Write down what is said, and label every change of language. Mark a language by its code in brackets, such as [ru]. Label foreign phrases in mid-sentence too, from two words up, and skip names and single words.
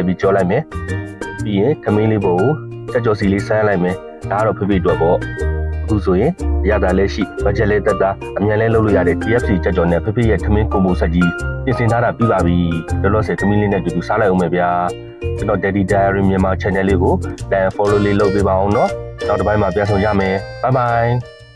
[my] ပြီးကြော်လိုက်မယ်ပြီးရင်ခမင်းလေးပေါ်ကိုကြက်ကြော်စီလေးဆန်းလိုက်မယ်ဒါကတော့ဖိဖိအတွက်ပေါ့အခုဆိုရင်ရတာလည်းရှိဘတ်ဂျက်လေးတက်တာအမြန်လဲလုပ်လို့ရတဲ့ KFC ကြက်ကြော်နဲ့ဖိဖိရဲ့ခမင်းကွန်ဘိုဆက်ကြီးပြင်ဆင်ထားတာပြီးပါပြီလောလောဆယ်ခမင်းလေးနဲ့တူတူစားလိုက်အောင်မယ်ဗျာကျွန်တော် Daddy Diary မြန်မာ channel လေးကို [en] like and follow [my] လေးလုပ်ပေးပါအောင်နော်နောက်တစ်ပိုင်းမှာပြန်ဆောင်ရမယ် [en] bye bye